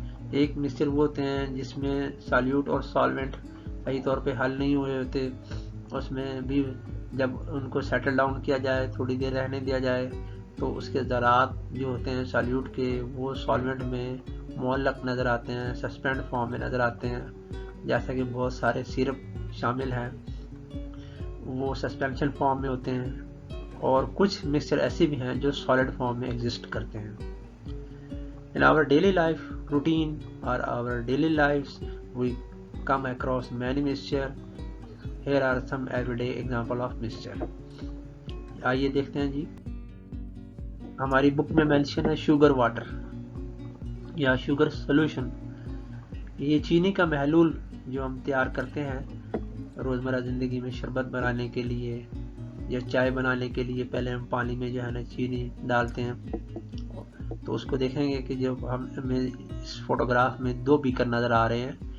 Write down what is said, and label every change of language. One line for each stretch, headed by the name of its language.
Urdu: ایک مکسچر وہ ہوتے ہیں جس میں سالیوٹ اور سالوینٹ صحیح طور پہ حل نہیں ہوئے ہوتے، اس میں بھی جب ان کو سیٹل ڈاؤن کیا جائے، تھوڑی دیر رہنے دیا جائے، تو اس کے ذرات جو ہوتے ہیں سالیوٹ کے وہ سالوینٹ میں معلق نظر آتے ہیں، سسپینڈ فارم میں نظر آتے ہیں. جیسا کہ بہت سارے سیرپ شامل ہیں وہ سسپینشن فارم میں ہوتے ہیں، اور کچھ مکسچر ایسے بھی ہیں جو سالڈ فارم میں ایگزسٹ کرتے ہیں.
English: In our daily life routine or our daily lives we come across many mixture. Here are some everyday example of mixture.
Urdu: آئیے دیکھتے ہیں جی. ہماری بک میں مینشن ہے شوگر واٹر یا شوگر سولوشن. یہ چینی کا محلول جو ہم تیار کرتے ہیں روزمرہ زندگی میں شربت بنانے کے لیے یا چائے بنانے کے لیے. پہلے ہم پانی میں جو ہے نا چینی ڈالتے ہیں، تو اس کو دیکھیں گے کہ جب ہمیں اس فوٹوگراف میں دو بیکر نظر آ رہے ہیں.